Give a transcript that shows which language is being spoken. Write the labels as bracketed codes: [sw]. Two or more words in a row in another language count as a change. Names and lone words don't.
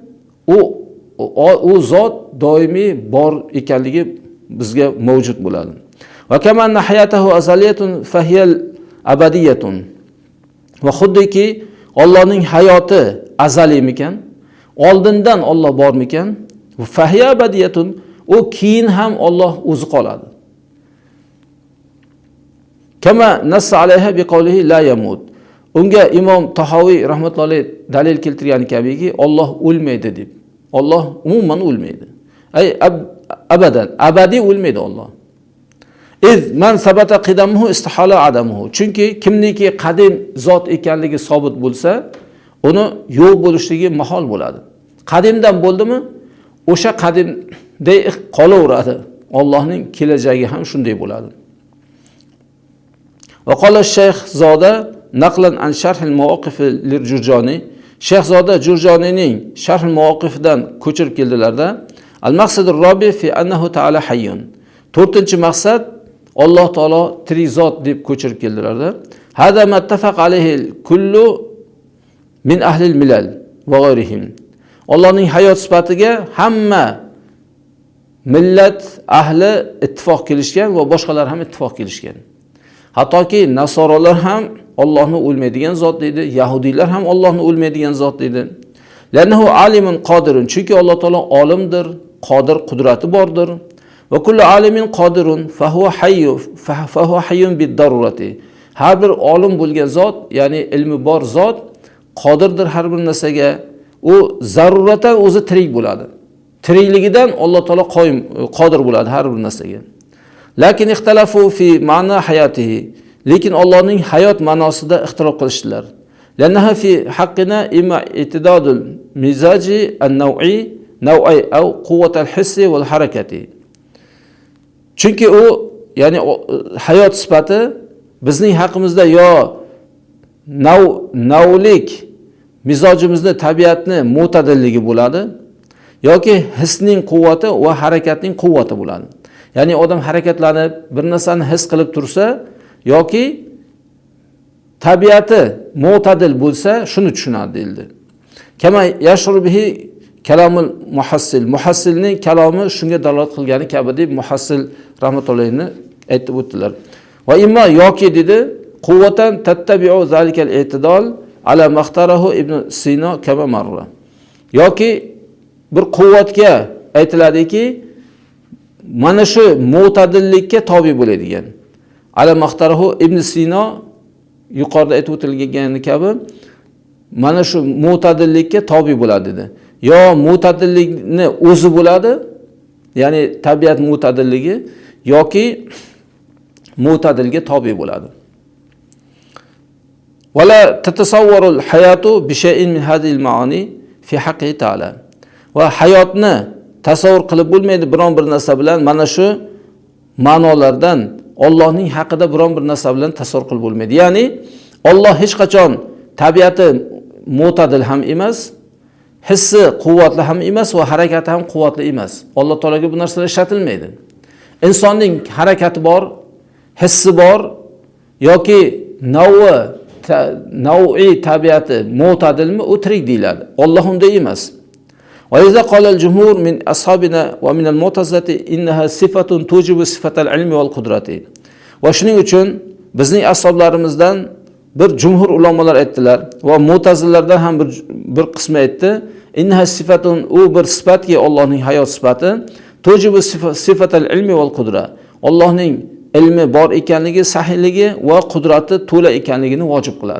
[uz] U zot doimiy bor ekanligi bizga mavjud bo'ladi. [ar] وكما أن حياته أزلية فهي أبدية. [uz] Va xuddiki Allohning hayoti azaliymikan? Oldindan Alloh bormikan? [ar] فهي أبدية, [uz] u keyin ham Alloh o'zi qoladi. [ar] كما نص عليها بقوله لا يموت. [uz] Unga Imom Tahaviy rahmatullohi dalil keltirgani kabiki Alloh o'lmaydi deb. Alloh umuman o'lmaydi. [ar] أي أبدا, [uz] abadiy o'lmaydi Alloh. [ar] إذ من ثبت قدمه استحال عدمه. [uz] Chunki kimniki qadim zot ekanligi sobit bo'lsa, uni yo'q bo'lishligi mahol bo'ladi. Qadimdan bo'ldimi, o'sha qadimday qolaveradi. Allohning kelajagi ham shunday bo'ladi. [ar] وقال شيخ زاده نقلا عن شرح المواقف للجرجاني, [uz] Shayxzoda Jurjoniyning Sharh al-Muwaqifidan ko'chirib keldilarda, [ar] المقصد الرابع في أنه تعالى حي. [uz] 4-maqsad Alloh taolo tirik zot deb ko'chirib keldilarda, [ar] هذا متفق عليه كل من أهل الملل وغيرهم. [uz] Allohning hayot sifatiga hamma millat ahli ittifoq kelishgan va boshqalar ham ittifoq kelishgan. Hattoki nasorolar ham Allohni o'lmaydigan zot deydi, yahudiylar ham Allohni o'lmaydigan zot deydi. [ar] لأنه عالم قادر, [uz] chunki Alloh taolo olimdir, qodir, qudrati bordir. [ar] وكل عالم قادر فهو حي بالضرورة. [uz] Har bir olim bo'lgan zot, ya'ni ilmi bor zot qodirdir har bir narsaga. U zaruratan o'zi tirik bo'ladi. Tirikligidan Alloh taolo qodir bo'ladi har bir narsaga. [ar] لكن اختلفوا في معنى حياته. [uz] Lekin Allohning hayot ma'nosida ixtilof qilishdilar. [ar] لأنها في حقنا إما اعتدال المزاج النوعي أو قوة الحس والحركة. [uz] Chunki u, ya'ni hayot sifati bizning haqimizda yo navlik mizojimizni, tabiatni mo'tadilligi bo'ladi yoki hisning quvvati va harakatning quvvati bo'ladi. Ya'ni odam harakatlanib bir narsani his qilib tursa yoki tabiati mo'tadil bo'lsa, shuni tushunadi deyildi. [ar] كما يشعر به كلام المحصل. [uz] Muhassilning kalomi shunga dalolat qilgani kabi deb muhassil rahmatullohni aytib o'tdilar. [ar] وإما [uz] yoki dedi, [ar] قوة تتبع ذلك الاعتدال على ما اقترحه ابن سينا كما مر. [uz] Yoki bir quvvatga aytiladiki, mana shu mo'tadillikka tobi bo'ladigan. [ar] على ما اقترحه [uz] Ibn Sino yuqorida aytib o'tilgani kabi mana shu mo'tadillikka tobi bo'ladi dedi. Yo mo'tadillikni o'zi bo'ladi, ya'ni tabiat mo'tadilligi, yoki mo'tadilga tobi bo'ladi. [ar] ولا تتصور الحياة بشيء من هذه المعاني في حقه تعالى. [uz] Va hayotni tasavvur qilib bo'lmaydi biron bir narsa bilan, mana shu ma'nolardan Allohning haqida biron bir narsa bilan tasavvur qilib bo'lmaydi. Ya'ni Alloh hech qachon tabiati mo'tadil ham emas, hissi quvvatli ham emas va harakati ham quvvatli emas. Alloh taolaga bu narsalar ishlatilmaydi. Insonning harakati bor, hissi bor yoki nav'i tabiati mo'tadilmi, u tirik deyiladi. Alloh unday emas. [ar] وإذا قال الجمهور من أصحابنا ومن المعتزلة إنها صفة توجب صفة العلم والقدرة. [uz] Va shuning uchun bizning ashoblarimizdan bir jumhur ulamolar aytdilar va mu'tazillardan ham bir qismi aytdi. [ar] إنها صفة, [uz] u bir sifatki Allohning hayot sifati, [ar] توجب صفة العلم والقدرة. [uz] Allohning ilmi bor ekanligi, sahihligi va qudrati to'la ekanligini vojib qiladi.